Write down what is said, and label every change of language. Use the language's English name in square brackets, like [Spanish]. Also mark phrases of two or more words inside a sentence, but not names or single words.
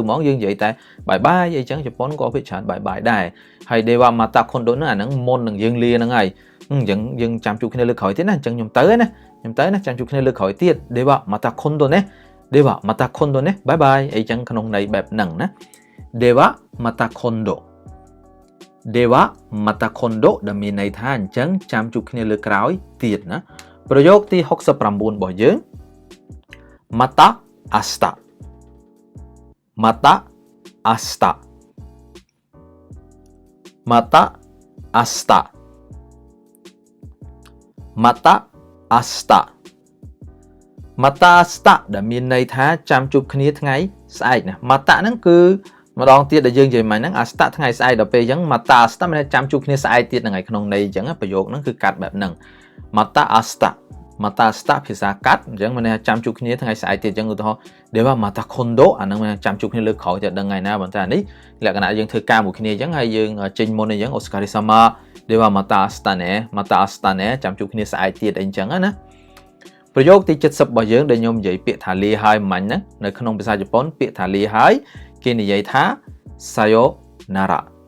[Khmer] ហ្មងយើងនិយាយតែ [English] Bye bye [Khmer] អីចឹងជប៉ុនក៏ភាគច្រើន [English] Bye bye [Khmer] ដែរហើយ [Japanese] では また 今度 [Khmer] ហ្នឹងអាហ្នឹងមុននឹង យើងលាហ្នឹងហើយអញ្ចឹងយើងចាំជួបគ្នាលើក្រោយទៀតណាអញ្ចឹងខ្ញុំទៅណាចាំជួបគ្នាលើក្រោយទៀត [Japanese] では また 今度 [Khmer] ណា [Japanese] では また 今度 [Khmer] ណា [English] Bye bye [Khmer] អីចឹងក្នុងន័យបែបហ្នឹងណា [Japanese] では また 今度 では また 今度 [Khmer] ដែលមានន័យថាអញ្ចឹងចាំជួបគ្នាលើក្រោយទៀតណាប្រយោគទី69របស់យើង [Japanese] また 明日 また 明日また 明日 また 明日 また 明日 [Khmer] ដែលមានន័យថាចាំជួបគ្នាថ្ងៃស្អែកណា Mata ហ្នឹងគឺម្ដងទៀតដែលយើងនិយាយមិញហ្នឹង asta ថ្ងៃស្អែកដល់ពេលអញ្ចឹង [Japanese] また 明日 [Khmer] មាន ចាំជួបគ្នាស្អែកទៀតហ្នឹងហើយក្នុងន័យអញ្ចឹងប្រយោគហ្នឹងគឺកាត់បែបហ្នឹង [Japanese] また 明日 また 明日 [Khmer] ភាសាកាត់អញ្ចឹងមានន័យថាចាំជួបគ្នាថ្ងៃស្អែកទៀតអញ្ចឹងឧទាហរណ៍ [Japanese] では また 今度 [Khmer] អាហ្នឹងមានចាំជួបគ្នាលើក្រោយទៀតដឹងថ្ងៃណាប៉ុន្តែអានេះលក្ខណៈយើងធ្វើការមួយគ្នាអញ្ចឹងហើយយើងចេញមុនអញ្ចឹង [Japanese] お疲れ様 では また 明日 [Khmer] ណែ [Japanese] また 明日 [Khmer] ណែចាំជួបគ្នាស្អែកទៀតអីអញ្ចឹងណាប្រយោគទី70របស់យើងដែលខ្ញុំនិយាយពាក្យថាលាហើយមិញហ្នឹងនៅក្នុងភាសាជប៉ុនពាក្យថាលាហើយគេនិយាយថា sayonara